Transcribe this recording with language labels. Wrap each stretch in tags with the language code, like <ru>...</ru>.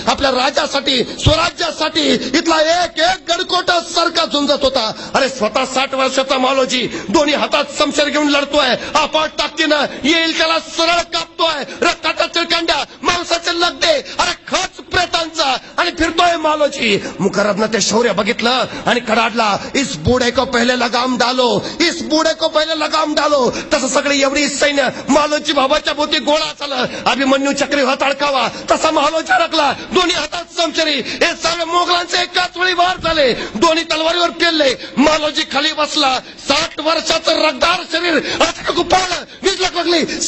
<mr>आपल्या राजासाठी, स्वराज्यासाठी इथला एक एक गडकोट सारखा झुंजत होता. अरे स्वतः 60 वर्षाचा मालोजी दोन्ही हातात समशेर घेऊन लढतोय. अफाट ताकदीनं येईल त्याला सरळ कापतोय. रक्ताच्या चिळकांड्या, मांसाचे लगदे, अरे खच प्रेतांचा आणि फिरतोय मालोजी. मुकर्रबनं ते शौर्य बघितलं आणि कडाडला.</mr> <hi>इस बूढ़े को पहले लगाम डालो, इस बूढ़े को पहले लगाम डालो.</hi> <mr>तसं सगळी एवढी सैन्य मालोजी बाबाच्या भोवती गोळा झालं. अभिमन्यू चक्री हात अडकावा तसा महालोजी अडकला. दोन्ही हातात समशेरी. हे सगळे मोगलांचे एकाच वेळी वार झाले. दोन्ही तलवारीवर पेलले. मालोजी खाली बसला. 60 वर्षाचं रगदार शरीर अचानक उपाळलं. वीज लागली.</mr>